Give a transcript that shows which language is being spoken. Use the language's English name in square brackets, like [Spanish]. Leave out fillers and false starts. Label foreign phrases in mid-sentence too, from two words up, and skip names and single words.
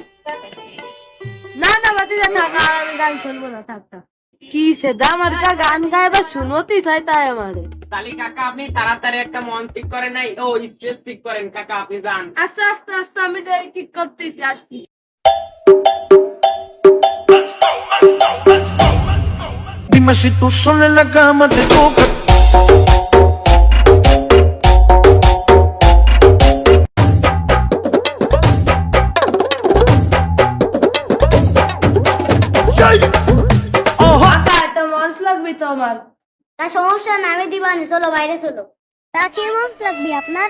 [Bangla] না না বাতিজা, থাক, আর আমি গান শুনবো না, থাক থাক। কি সেদা আমার গান গায় বা শুনতে চাই তাই আমারে। তাহলে কাকা আপনি তাড়াতাড়ি একটা মঞ্চ ঠিক করেন, নাই ও স্টেজ ঠিক করেন। কাকা আপনি যান। আস্তে আস্তে আস্তে, আমি তো এই ঠিক করতেছি, আসছি। [Spanish] Dime si tú sola en la cama te toca. [Bangla] একটা মঞ্চ লাগবে তো আমার। তা সমস্যা না, আমি দিবানি, চলো বাইরে চলো। তা কি মঞ্চ লাগবে আপনার?